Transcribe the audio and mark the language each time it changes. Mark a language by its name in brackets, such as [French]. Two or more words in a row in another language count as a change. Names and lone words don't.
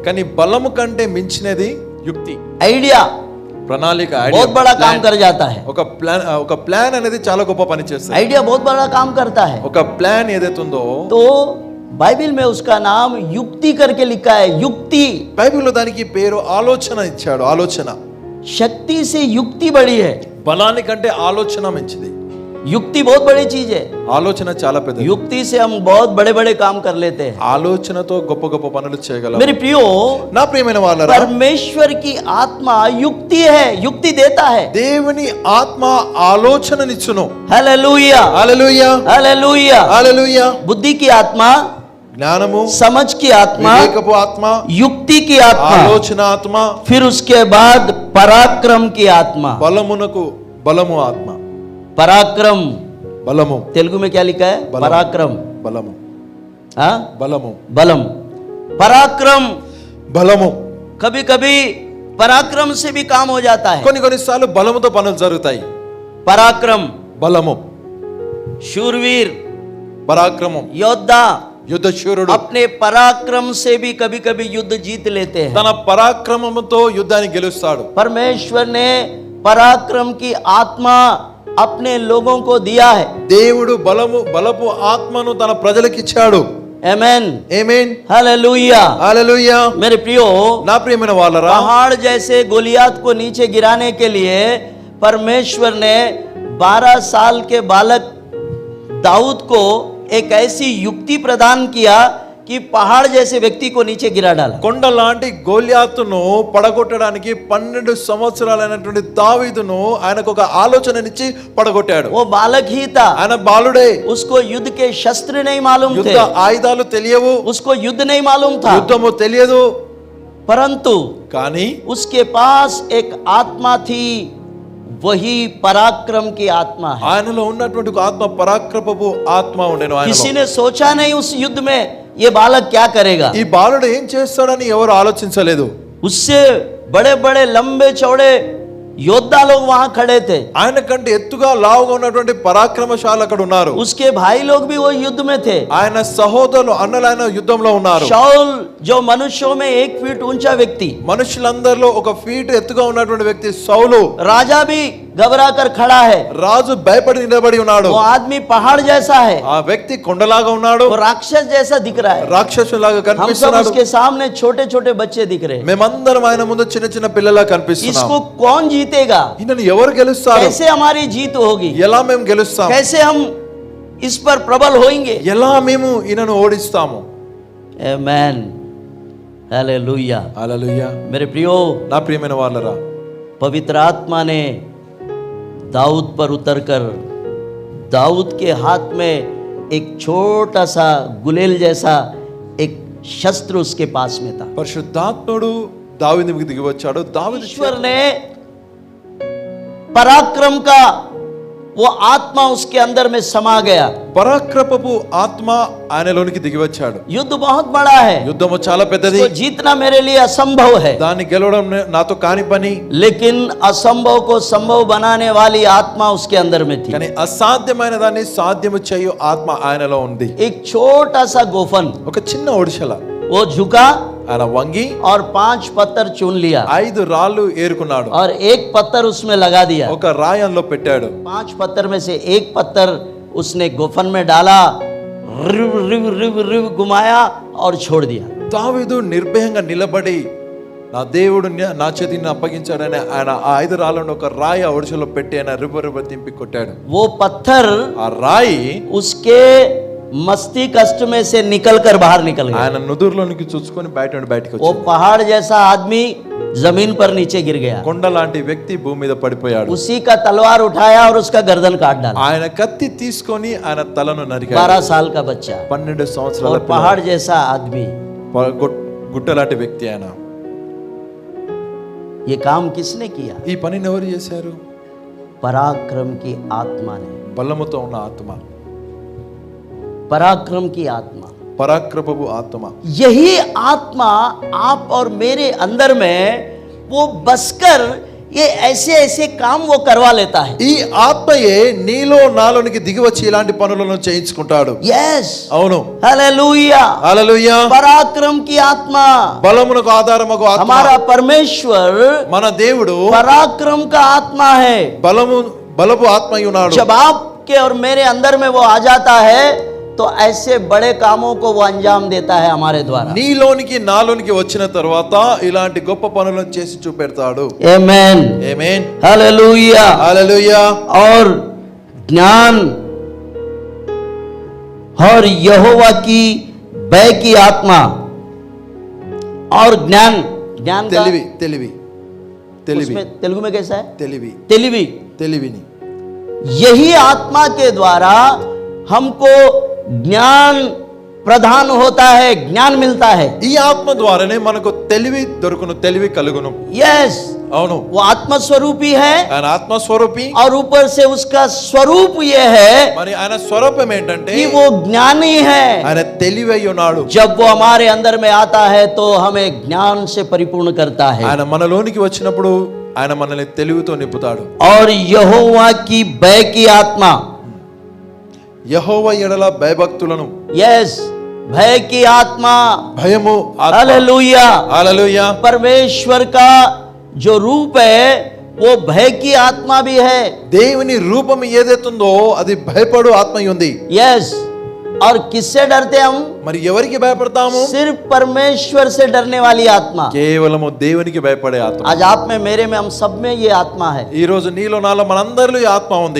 [Telugu] కానీ బలము కంటే మించినది యుక్తి, [Hindi] आइडिया [Telugu] ప్రణాళిక. [Hindi] बहुत बड़ा काम कर जाता है। [Telugu] ఒక ప్లాన్ అనేది చాలా గొప్ప పని చేస్తుంది. [Hindi] आइडिया बहुत बड़ा काम करता है। [Telugu] ఒక ప్లాన్ ఏదైతే ఉందో [Hindi] तो बाइबल में उसका नाम युक्ति करके लिखा है। युक्ति, [Telugu] బైబిల్లో దానికి పేరు ఆలోచన ఇచ్చాడు. ఆలోచన. [Hindi] शक्ति से युक्ति बड़ी है। [Telugu] బలానికంటే ఆలోచన మంచిది. [Hindi] युक्ति बहुत बड़ी चीज है। [Telugu] ఆలోచన చాలా పెద్దది. [Hindi] युक्ति से हम बहुत बड़े बड़े काम कर लेते हैं। [Telugu] ఆలోచనతో గొప్ప గొప్ప పనులు చేయగలం. [Hindi] मेरे प्रियो, [Telugu] నా ప్రియమైన వాళ్ళారా, [Hindi] परमेश्वर की आत्मा युक्ति है, युक्ति देता है। [Telugu] దేవుని ఆత్మ ఆలోచననిచ్చును. [Hindi] हालेलुया, [Telugu] హల్లెలూయా, [Hindi] हालेलुया। [Telugu] హల్లెలూయా. [Hindi] बुद्धि की आत्मा, [Telugu] జ్ఞానము, [Hindi] समझ की आत्मा, [Telugu] వివేకపు ఆత్మ, [Hindi] युक्ति की आत्मा, [Telugu] ఆలోచన ఆత్మ, [Hindi] फिर उसके बाद पराक्रम की आत्मा। [Telugu] బలమునకు బలము ఆత్మ. [Hindi] पराक्रम [Telugu] బలము, [Hindi] तेलुगु में क्या लिखा है? बलम। पराक्रम, [Telugu] బలము, [Hindi] हाँ, [Telugu] బలము, [Hindi] बलम, पराक्रम। [Telugu] బలము. [Hindi] कभी कभी पराक्रम से भी काम हो जाता है। [Telugu] కొన్నిసార్లు బలముతో పనులు జరుగుతాయి. [Hindi] पराक्रम, [Telugu] బలము, [Hindi] शूरवीर, [Telugu] పరాక్రమం, [Hindi] योद्धा [Telugu] యుద్ధశూరుడు [Hindi] अपने पराक्रम से भी कभी कभी युद्ध जीत लेते हैं। [Telugu] తన పరాక్రమముతో యుద్ధాన్ని గెలుస్తాడు. [Hindi] परमेश्वर ने पराक्रम की आत्मा अपने लोगों को दिया है। [Telugu] దేవుడు బలపు ఆత్మను తన ప్రజలకు ఇచ్చాడు. [Hindi] आमेन, [Telugu] ఆమేన్, [Hindi] हालेलुया। [Telugu] హల్లెలూయా. [Hindi] मेरे प्रियो, [Telugu] నా ప్రియమైన వాళ్ళరా, [Hindi] पहाड़ जैसे गोलियात को नीचे गिराने के लिए परमेश्वर ने 12 साल के बालक दाऊद को एक ऐसी युक्ति प्रदान किया कि पहाड़ जैसे व्यक्ति को नीचे गिरा डाला। [Telugu] కొండ లాంటి గోలియాతును పడగొట్టడానికి 12 సంవత్సరాలైనటువంటి దావీదును ఆయనకు ఒక ఆలోచననిచ్చి పడగొట్టాడు. [Hindi] वो बालक ही था, [Telugu] ఆయన బాలుడే. [Hindi] उसको युद्ध के शस्त्र नहीं मालूम थे, [Telugu] యుద్ధ ఆయుధాలు తెలియవు, [Hindi] उसको युद्ध नहीं मालूम था, [Telugu] యుద్ధము తెలియదు. [Hindi] परंतु [Telugu] కానీ [Hindi] उसके पास एक आत्मा थी, वही पराक्रम की आत्मा है। [Telugu] ఆయనలో ఉన్నటువంటి ఒక ఆత్మ పరాక్రమపు ఆత్మ ఉండెను ఆయనలో. [Hindi] किसी ने सोचा नहीं उस युद्ध में ये बालक क्या करेगा। [Telugu] ఈ బాలుడు ఏం చేస్తాడని ఎవరు ఆలోచించలేదు. [Hindi] उससे बड़े बड़े लंबे चौड़े योद्धा लोग वहां खड़े थे। [Telugu] ఆయన కంటే ఎత్తుగా లావుగా ఉన్నటువంటి పరాక్రమశాలు అక్కడ ఉన్నారు. [Hindi] उसके भाई लोग भी वो युद्ध में थे। [Telugu] ఆయన సహోదరులు అన్నలైన యుద్ధంలో ఉన్నారు. [Hindi] शाऊल जो मनुष्यों में 1 फीट ऊंचा व्यक्ति, [Telugu] మనుషులందరిలో 1 ఫీట్ ఎత్తుగా ఉన్నటువంటి వ్యక్తి సౌలు, [Hindi] राजा भी घबरा कर खड़ा है। [Telugu] రాజు భయపడి నిలబడి ఉన్నాడు. [Hindi] वो आदमी पहाड़ जैसा है, [Telugu] ఆ వ్యక్తి కొండలాగా ఉన్నాడు, [Hindi] वो राक्षस जैसा दिख रहा है। [Telugu] రాక్షసులాగా [Hindi] हम सब [Telugu] కనిపిస్తున్నాడు. [Hindi] उसके सामने छोटे छोटे बच्चे दिख रहे हैं। [Telugu] మేమందరం ఆయన ముందు చిన్న చిన్న పిల్లలా కనిపిస్తున్నాం. [Hindi] इसको कौन जीतेगा? [Telugu] ఈయనను ఎవరు గెలుస్తారు? [Hindi] कैसे हमारी जीत होगी? [Telugu] ఎలా మేము గెలుస్తాం? [Hindi] कैसे हम इस पर प्रबल होंगे? [Telugu] ఎలా మేము ఈయనను ఓడిస్తాము? [Hindi] आमेन, हालेलुया। [Telugu] హల్లెలూయా. [Hindi] मेरे प्रियो, [Telugu] నా ప్రియమైన వాళ్ళరా, [Hindi] पवित्र आत्मा ने दाऊद पर उतरकर दाऊद के हाथ में एक छोटा सा गुलेल जैसा एक शस्त्र उसके पास में था। [Telugu] పరిశుద్ధాత్ముడు దావీదు మీదకి దిగి వచ్చాడు. దావీదు [Hindi] ईश्वर ने पराक्रम का वो आत्मा उसके अंदर में समा गया। [Telugu] పరాక్రమపు ఆత్మ ఆయనలోనికి దిగి వచ్చాడు. [Hindi] युद्ध बहुत बड़ा है, [Telugu] యుద్ధము చాలా పెద్దది. [Hindi] तो जीतना मेरे लिए असंभव है, [Telugu] దాన్ని గెలవడం నాతో కాని పని. [Hindi] लेकिन असंभव को संभव बनाने वाली आत्मा उसके अंदर में थी। [Telugu] కానీ అసాధ్యమైన దాన్ని సాధ్యము చేయు ఆత్మ ఆయనలో ఉంది. [Hindi] एक छोटा सा गोफन, [Telugu] ఒక చిన్న ఒడిశల [Hindi] वो झुका [Telugu] ఆయన వంగి [Hindi] और 5 पत्थर चुन लिया [Telugu] 5 రాళ్ళు ఏరుకున్నాడు. [Hindi] और एक पत्थर उसमें लगा दिया। [Telugu] ఒక రాయంలో పెట్టాడు. [Hindi] 5 पत्थर में से एक पत्थर उसने गोफन में डाला, रिव रिव रिव रिव घुमाया और छोड़ दिया। [Telugu] దావీదు నిర్భయంగా నిలబడి నా దేవుడు నా చేతిని అప్పగించాడని ఆయన ఆ 5 రాళ్ళను ఒక రాయి ఆ ఒడిశలో పెట్టి ఆయన రివ్వ తింపి కొట్టాడు. [Hindi] वो पत्थर [Telugu] ఆ రాయి [Hindi] उसके मस्तिष्क में से निकलकर बाहर निकल गया। [Telugu] ఆయన నుదురులోనికి చూసుకొని బయటికి [Hindi] वो [Telugu] వచ్చాడు. [Hindi] पहाड़ जैसा आदमी जमीन पर नीचे गिर गया। [Telugu] కొండ లాంటి వ్యక్తి భూమి మీద పడిపోయాడు. [Hindi] उसी का तलवार उठाया और उसका गर्दन काट डाला। [Telugu] ఆయన కత్తి తీసుకొని ఆయన తలను 12 నరికాడు. [Hindi] साल का बच्चा [Telugu] 12 సంవత్సరాల [Hindi] और पहाड़ जैसा आदमी। [Telugu] గుట్ట లాంటి వ్యక్తి ఆయన. [Hindi] ये काम किसने किया? [Telugu] ఈ పనిని ఎవరు చేశారు? [Hindi] पराक्रम की आत्मा ने। [Telugu] బలముతో ఉన్న ఆత్మ, [Hindi] पराक्रम की आत्मा, [Telugu] పరాక్రమపు ఆత్మ. [Hindi] यही आत्मा आप और मेरे अंदर में वो बसकर ये ऐसे ऐसे काम वो करवा लेता है. [Telugu] ఈ ఆత్మయే నీలో నాలోనికి దిగి వచ్చి ఇలాంటి పనులను చేయించుకుంటాడు. [Hindi] Yes. [Telugu] అవును. [Hindi] हालेलुया. [Telugu] హల్లెలూయా. [Hindi] पराक्रम की आत्मा. [Telugu] బలమునకు ఆధారమగు ఆత్మ. [Hindi] हमारा परमेश्वर [Telugu] మన దేవుడు [Hindi] पराक्रम का आत्मा है. [Telugu] బలపు ఆత్మయి ఉన్నాడు. [Hindi] जब आपके और मेरे अंदर में वो आ जाता है तो ऐसे बड़े कामों को वो अंजाम देता है हमारे द्वारा. [Telugu] నీలోనికి నాలోనికి వచ్చిన తర్వాత ఇలాంటి గొప్ప పనులను చేసి చూపెడతాడు. [Hindi] आमेन. [Telugu] ఆమేన్. [Hindi] हालेलुया. [Telugu] హల్లెలూయా. [Hindi] और ज्ञान और यहोवा की भय की आत्मा और ज्ञान का [Telugu] తెలివి తెలివి తెలివి [Hindi] उसमें तेलुगु में कैसा है? [Telugu] తెలివి [Hindi] तेलिवी. [Telugu] తెలివిని [Hindi] यही आत्मा के द्वारा हमको ज्ञान प्रदान होता है, ज्ञान मिलता है. [Telugu] ఈ ఆత్మ ద్వారానే మనకు తెలివి దొరుకును, తెలివి కలుగును. [Hindi] यस. [Telugu] అవును. [Hindi] वो आत्म स्वरूपी है [Telugu] ఆయన ఆత్మస్వరూపి. [Hindi] और ऊपर से उसका स्वरूप ये है [Telugu] మరి ఆయన స్వరూపం ఏంటంటే [Hindi] कि वो ज्ञानी है. [Telugu] ఆయన తెలివి అయి ఉన్నాడు. [Hindi] जब वो हमारे अंदर में आता है तो हमें ज्ञान से परिपूर्ण करता है. [Telugu] ఆయన మనలోనికి వచ్చినప్పుడు ఆయన మనల్ని తెలివితో నింపుతాడు. [Hindi] और यहोवा की भय की आत्मा. [Telugu] యెహోవా ఎడల భయభక్తులను. [Hindi] यस. भय की आत्मा. [Telugu] భయము ఆత్మ. [Hindi] हालेलुया. [Telugu] హల్లెలూయా. [Hindi] परमेश्वर का जो रूप है वो भय की आत्मा भी है. [Telugu] దేవుని రూపం ఏదైతుందో అది భయపడు ఆత్మ ఉంది. [Hindi] यस. और किससे डरते हम? [Telugu] మరి ఎవరికి భయపడతాము? [Hindi] सिर्फ परमेश्वर से डरने वाली आत्मा. [Telugu] కేవలము దేవునికి భయపడే ఆత్మ. [Hindi] आज आप में, मेरे में, हम सब में ये आत्मा है. [Telugu] ఈ రోజు నీలో నాలో మనందరిలో ఈ ఆత్మ ఉంది.